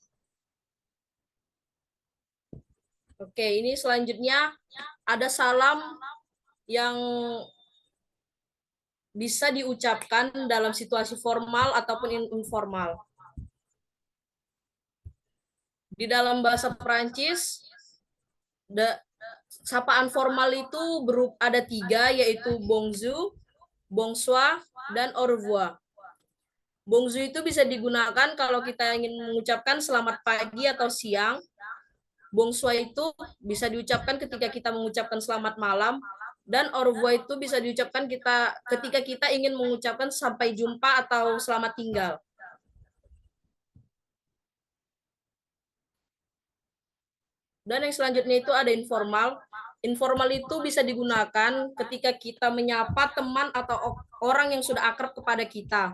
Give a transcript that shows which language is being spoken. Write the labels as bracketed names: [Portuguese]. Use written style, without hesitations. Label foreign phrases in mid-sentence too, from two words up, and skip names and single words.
[Indonesian] Oke, ini selanjutnya ada salam yang bisa diucapkan dalam situasi formal ataupun informal. Di dalam bahasa Perancis, sapaan formal itu ada 3, yaitu bonjour, bonsoir, dan [French] au revoir. [Indonesian] Bonjour itu bisa digunakan kalau kita ingin mengucapkan selamat pagi atau siang. Bonsoir itu bisa diucapkan ketika kita mengucapkan selamat malam, dan [French] au revoir [Indonesian] itu bisa diucapkan ketika kita ingin mengucapkan sampai jumpa atau selamat tinggal. Dan yang selanjutnya itu ada informal. Informal itu bisa digunakan ketika kita menyapa teman atau orang yang sudah akrab kepada kita.